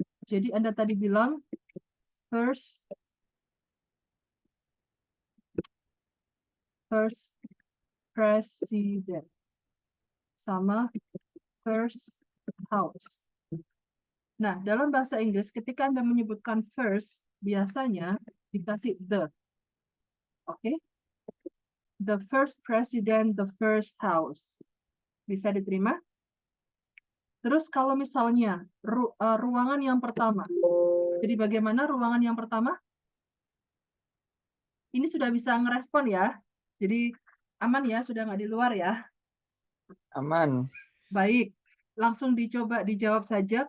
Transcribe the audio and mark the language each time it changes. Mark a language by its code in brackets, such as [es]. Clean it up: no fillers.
[id] Jadi Anda tadi bilang [en] first president [id] sama [en] first house. [id] Nah, dalam bahasa Inggris ketika Anda menyebutkan first, biasanya dikasih the. Oke? [en] The first president, the first house. [id] Bisa diterima? Terus kalau misalnya ruangan yang pertama. Jadi bagaimana ruangan yang pertama? Ini sudah bisa ngerespon ya. Jadi aman ya, sudah nggak di luar ya. Aman. Baik, langsung dicoba dijawab saja.